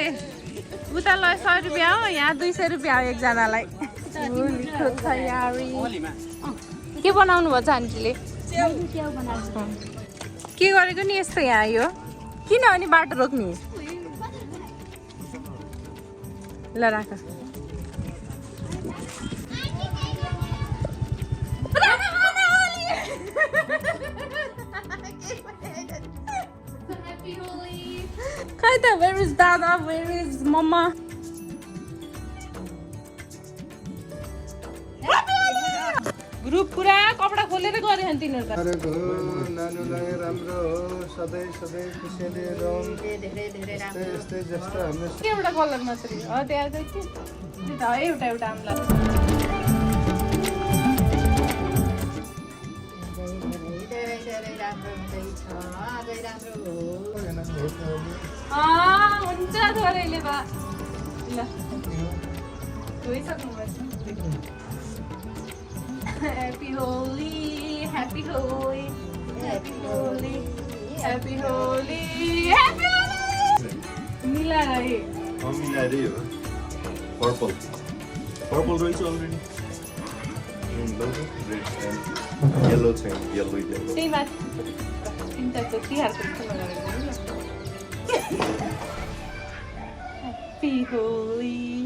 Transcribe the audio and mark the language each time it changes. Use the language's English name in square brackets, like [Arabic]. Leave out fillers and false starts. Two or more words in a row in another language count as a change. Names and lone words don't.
[Nepali] उता ल 100 रुपियाँ हो, यहाँ 200 रुपियाँ हो एकजनालाई। के बनाउनु भयो आन्टीले? के गरेको नि यस्तो यहाँ यो? किन अनि बाटो रोक्ने? ल राख। [English] Kaita, where is Dada? Where is Mama? [Nepali] ग्रुप पुरा कपडा खोलेर गरे हन तिनीहरु त। अरे गो नानुलाई राम्रो हो, सधैँ सधैँ खुसीले रहौं। धेरै धेरै राम्रो। यस्तै जस्तो हामीले के एउटा कलर मात्रै हो त्यहाँ चाहिँ के? त्यो त एउटा एउटा आम्ला। धेरै राम्रो हुँदैछ। अझै राम्रो हो। हुन्छ थोरैले बा। ल धोइसक्नु भएछ। [English] Happy Holi, Happy Holi, Happy Holi, Happy Holi, Happy Holi. [Nepali] मिलाएर मिलाइरै हो। [English] purple purple [Nepali] रहेछ अलरेडी। येलो चाहिँ [English] yellow yellow. [Nepali] त्यही माथि तिनटा त तिहारको फुल लगाएर [English] Happy Holi.